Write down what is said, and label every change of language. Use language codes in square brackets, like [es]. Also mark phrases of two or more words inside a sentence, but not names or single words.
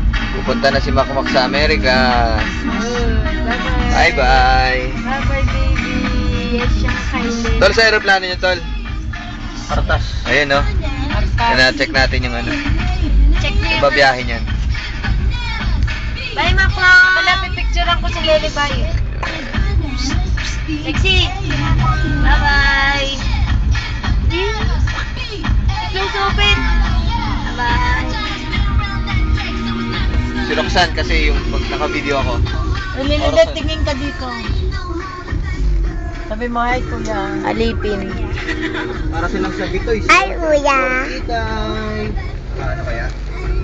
[tl] Pupunta na si Makmak sa Amerika. [en] Bye-bye. Bye-bye. Bye-bye, baby. Yes, [tl] siyang kainin. Tol, sa aeroplano niyo, Tol. Partas. Ayun, no? Check natin yung ano. Check niyo Yung babiyahe niyan. Bye, Makmak. Malapit picturean ko si Lely Bay. [en] Lexi. Bye-bye. Close open. Bye-bye. [tl] Si Roxanne kasi yung pag naka-video ako. Lilidet, tingin ka dito. Sabi mo, hi, kuya. Alipin. Para silang sa Bitoy. Hi, kuya. Ano kaya?